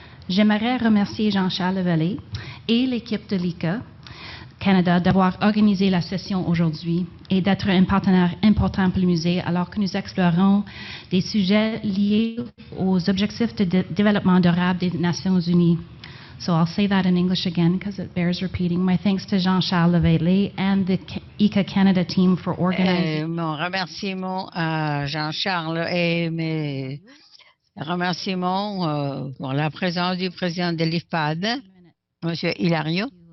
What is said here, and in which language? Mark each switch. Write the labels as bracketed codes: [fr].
[fr] J'aimerais remercier Jean-Charles Lavallée et l'équipe de l'ICA Canada d'avoir organisé la session aujourd'hui et d'être un partenaire important pour le musée alors que nous explorons des sujets liés aux objectifs de développement durable des Nations unies. [en] So I'll say that in English again because it bears repeating. My thanks to Jean-Charles Lavallée and the ICA Canada team for organizing. [fr] Mon remerciement à Jean-Charles et mes remerciements pour la présence du président de l'IFPAD, M. Hilario.